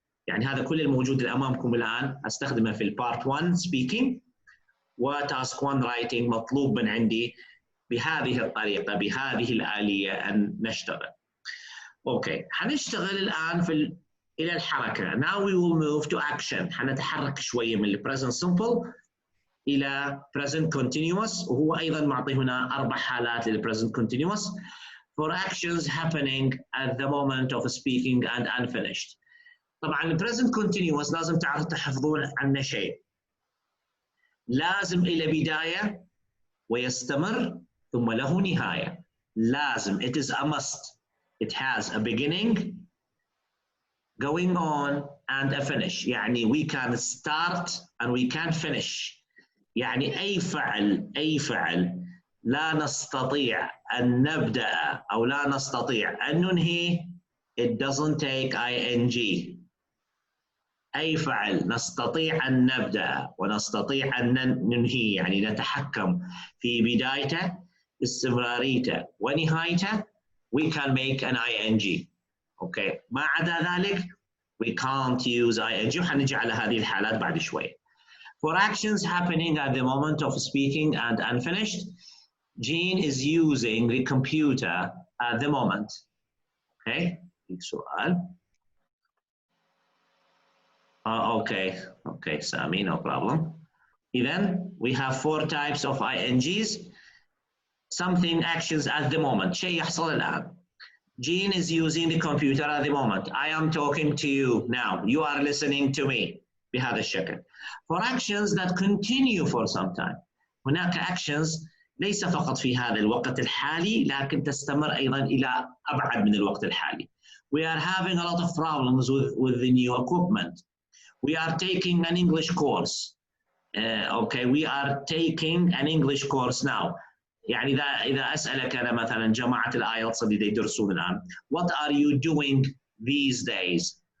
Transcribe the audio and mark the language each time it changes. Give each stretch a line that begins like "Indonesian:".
Arabic: يعني هذا كل الموجود أمامكم الآن أستخدمه في البارت 1 speaking، وتاسك 1 writing مطلوب من عندي بهذه الطريقة بهذه الآلية أن نشتغل. أوكي، حنشتغل الآن إلى الحركة.
English: Now we will move to action.
Arabic: حنتحرك شوية من ال present simple إلى present continuous، وهو أيضا معطي هنا 4 حالات لل
English: present continuous for actions happening at the moment of speaking and unfinished.
Arabic: طبعا ال present continuous لازم تحفظون عنه شيء. لازم إلى بداية ويستمر ثم له نهاية. لازم.
English: It is a must. It has a beginning, going on and a finish. يعني we can start and we can finish.
Arabic: يعني أي فعل لا نستطيع أن نبدأ أو لا نستطيع أن ننهي
English: it doesn't take ing.
Arabic: أي فعل نستطيع أن نبدأ ونستطيع أن ننهي يعني نتحكم في بدايته استمراريته ونهايته
English: we can make an ing.
Arabic: أوكي، ما عدا ذلك
English: we can't use ing،
Arabic: وحنجي على هذه الحالات بعد شوي.
English: For actions happening at the moment of speaking and unfinished, Jean is using the computer at the moment.
Arabic: Okay, سؤال.
English: Okay, Sami, no problem. Then we have 4 types of INGs. Something actions at the moment.
Arabic: شيء يحصل الآن.
English: Jean is using the computer at the moment. I am talking to you now. You are listening to me.
Arabic: بهذا الشكل.
English: For actions that continue for some time.
Arabic: هناك actions ليس فقط في هذا الوقت الحالي لكن تستمر أيضا إلى أبعد من الوقت الحالي.
English: We are having a lot of problems with the new equipment. We are taking an English course. Okay, we are taking an English course now.
Arabic: يعني إذا أسألك أنا مثلا جماعة الآيلتس اللي يدرسون الآن
English: what are you doing these days?